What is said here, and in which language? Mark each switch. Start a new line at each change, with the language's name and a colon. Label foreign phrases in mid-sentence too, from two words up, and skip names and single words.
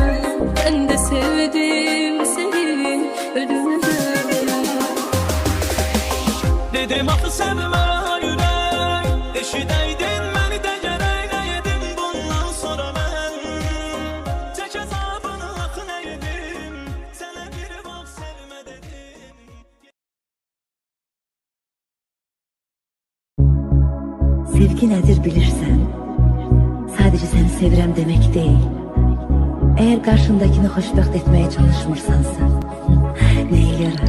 Turkish: Ben de sevdim seni ölümə.
Azerbaijani: Dedim axı sevmə ürək, eşidəydin məni də gərək. Nə yedim bundan sonra mən, çək əzabını axı nə yedim. Sənə bir vaxt sevmə dedim.
Turkish: Sevgi nedir bilirsen, sadece seni sevirəm demek değil. Eğer karşındakini hoşbəxt etmeye çalışmırsansa, neye yarar?